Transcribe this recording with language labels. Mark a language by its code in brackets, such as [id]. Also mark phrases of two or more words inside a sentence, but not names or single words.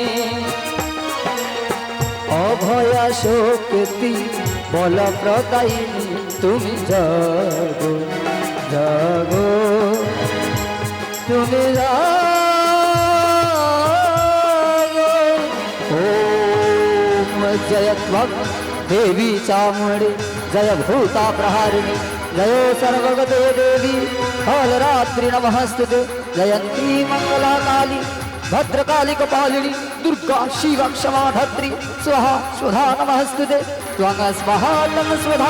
[bn] অভয়া শক্তি বল প্রদায়িনী তুমি জাগো জাগো তুমি জাগো [sa] ওম জয় ত্বং देवी चामुंडी जय भूता प्रहारिणी जयो सर्वगते देवी कालरात्रि नमस्तुते जयंती मंगला काली भद्रकाली कपालिनी दुर्गा शिवा क्षमा धत्री स्वाहा स्वधा नमस्तुते त्वं स्वाहा तं स्वधा